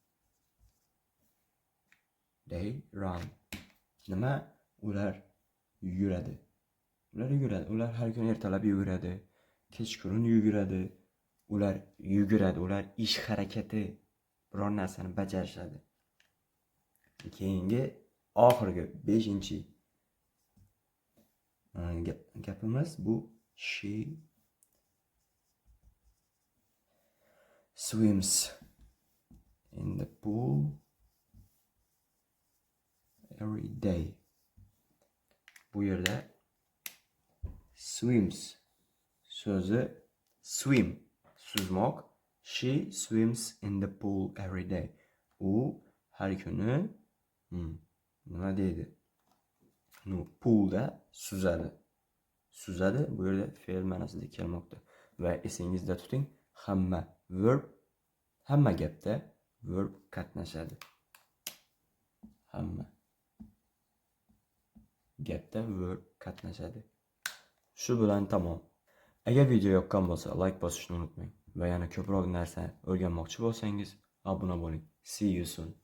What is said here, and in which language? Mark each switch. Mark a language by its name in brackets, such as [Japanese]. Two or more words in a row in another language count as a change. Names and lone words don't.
[English] They run. [Uzbek] Nima? Ular yuguradi. Ular har kun ertalab yuguradi, kechqurun yuguradi. Ular yuguradi. Ular ish harakati biror narsani bajarishadi. Keyingi oxirgi 5-chi gapimiz bu [English] she swims in the pool every day. [Uzbek] Bu yerda swims so'zi swim suzmoq. [English] She swims in the pool every day. [Uzbek] U har kuni nima deydi? Poolda suzadi. Suzadi bu yerda fe'l ma'nosida kelmoqda. Va esingizda tuting, hamma gapda verb qatnashadi. Hamma gapda verb qatnashadi. Shu bilan tamom. Agar video yoqqan bo'lsa, like bosishni unutmang va yana ko'proq narsa o'rganmoqchi bo'lsangiz, obuna bo'ling. [English] See you soon.